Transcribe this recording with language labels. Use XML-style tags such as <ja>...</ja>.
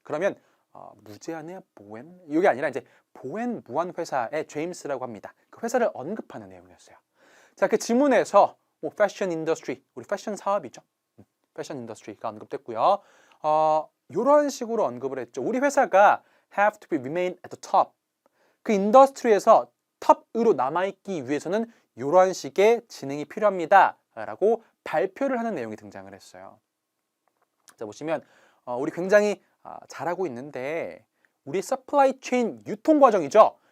<ko>그러면 무제한의 보웬? 이게 아니라 이제 보웬 무한 회사의 제임스라고 합니다. 그 회사를 언급하는 내용이었어요. 자, 그 지문에서 패션 인더스트리, 우리 패션 사업이죠. 패션 인더스트리가 언급됐고요. 이런 식으로 언급을 했죠. 우리 회사가</ko> <en>have to be remain at the top.</en> <ko>그 인더스트리에서 탑으로 남아있기 위해서는 이런 식의 지능이 필요합니다. 라고 발표를 하는 내용이 등장을 했어요. 자, 보시면 우리 굉장히 잘하고 있는데 우리 서플라이 체인 유통 과정이죠.</ko>